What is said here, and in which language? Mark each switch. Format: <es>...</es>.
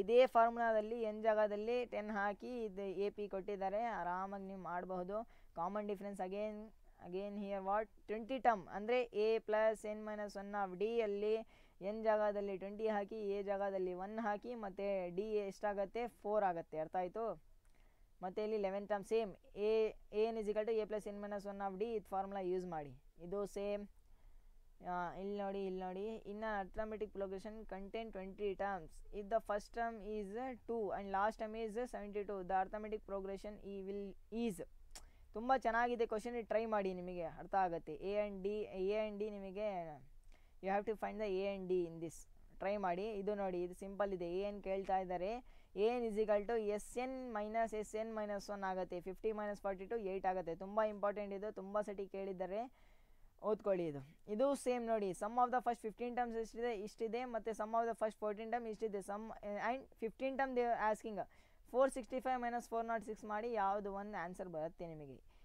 <kn>ಇದೇ ಫಾರ್ಮುಲಾದಲ್ಲಿ ಎನ್ ಜಾಗದಲ್ಲಿ 10 ಹಾಕಿ ಇದು AP ಕೊಟ್ಟಿದ್ದಾರೆ. ಆರಾಮಾಗಿ ನೀವು ಮಾಡಬಹುದು. Common difference</kn> <en>again here what,</en> <kn>20 term ಅಂದರೆ A + N-1 ಆಫ್ D ಅಲ್ಲಿ ಎನ್ ಜಾಗದಲ್ಲಿ 20 ಹಾಕಿ, A ಜಾಗದಲ್ಲಿ 1 ಹಾಕಿ, ಮತ್ತು D ಎಷ್ಟಾಗುತ್ತೆ, 4 ಆಗುತ್ತೆ. ಅರ್ಥ ಆಯಿತು. ಮತ್ತು ಇಲ್ಲಿ 11 term same AN is equal to A + N-1 of D. ಇದು ಫಾರ್ಮುಲಾ ಯೂಸ್ ಮಾಡಿ. ಇದು ಸೇಮ್. ಇಲ್ಲಿ ನೋಡಿ ಇನ್ನು</kn> <en>Arithmetic progression content 20 terms. If the first term is 2 and last term is 72, the arithmetic progression is.</en> <kn>ತುಂಬ ಚೆನ್ನಾಗಿದೆ ಕ್ವಶನ್, ಟ್ರೈ ಮಾಡಿ, ನಿಮಗೆ ಅರ್ಥ ಆಗುತ್ತೆ. A and D ನಿಮಗೆ</kn> <en>You have to find the A and D in this.</en> <kn>Try ಮಾಡಿ. ಇದು ನೋಡಿ, ಇದು ಸಿಂಪಲ್ ಇದೆ. AN ಕೇಳ್ತಾ ಇದ್ದಾರೆ. AN is equal to SN - SN-1 ಆಗುತ್ತೆ. 50 - 42 8 ಆಗುತ್ತೆ. ತುಂಬ ಇಂಪಾರ್ಟೆಂಟ್ ಇದು, ತುಂಬ ಸತಿ ಕೇಳಿದ್ದಾರೆ, ಓದ್ಕೊಳ್ಳಿ. ಇದು ಸೇಮ್ ನೋಡಿ.</kn> <en>sum of the first 15 terms</en> <kn>ಇಷ್ಟಿದೆ ಮತ್ತು</kn> <en>Sum of the first 14 term ಇಷ್ಟಿದೆ. Sum and 15 term they asking</en> <kn>465 - 406 ಮಾಡಿ ಯಾವುದು ಒಂದು ಆನ್ಸರ್ ಬರುತ್ತೆ ನಿಮಗೆ.</kn>